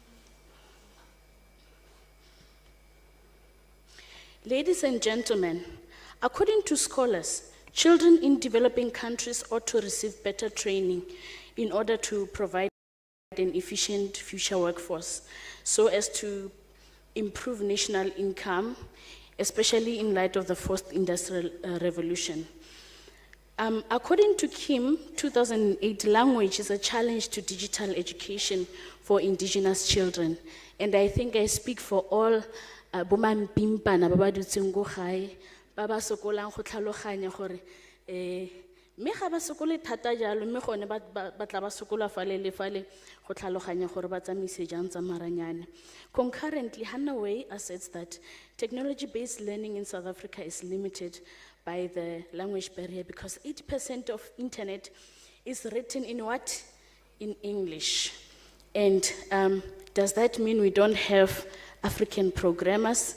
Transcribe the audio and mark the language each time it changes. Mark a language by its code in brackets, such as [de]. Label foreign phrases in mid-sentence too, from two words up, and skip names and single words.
[en] Ladies and gentlemen, according to scholars, children in developing countries ought to receive better training in order to provide an efficient future workforce so as to improve national income, especially in light of the fourth industrial revolution. According to Kim, 2008, language is a challenge to digital education for indigenous children. And I think I speak for all [tn] bomampimpa na ba ba dutseng go gae ba ba sokolang go tlhaloganya gore me ga ba sokole thata jalo me gone ba tla ba sokola fale le fale go tlhaloganya gore ba tsamaise jang tsa maranyane. [en] Concurrently, Hanaway asserts that technology-based learning in South Africa is limited by the language barrier because 80% of internet is written in what? In English. And does that mean we don't have African programmers?